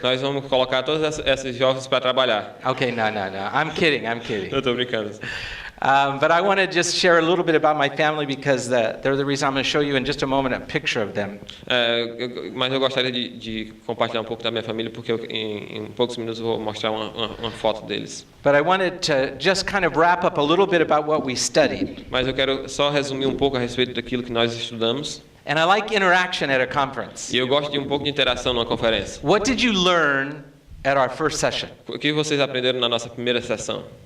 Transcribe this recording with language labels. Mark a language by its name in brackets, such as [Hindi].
[Portuguese] nós vamos colocar todos esses jovens para trabalhar. [English] Okay, no. I'm kidding. [Portuguese] Eu estou brincando. [English] But I want to just share a little bit about my family because they're the reason I'm going to show you in just a moment a picture of them. [Portuguese] Mas eu gostaria de compartilhar um pouco da minha família, porque em poucos minutos eu vou mostrar uma foto deles. [English] But I wanted to just kind of wrap up a little bit about what we studied. [Portuguese] Mas eu quero só resumir um pouco a respeito daquilo que nós estudamos. [English] And I like interaction at a conference. [Portuguese] E eu gosto de um pouco de interação numa conferência. [English] What did you learn at our first session? [Portuguese] O que vocês aprenderam na nossa primeira sessão?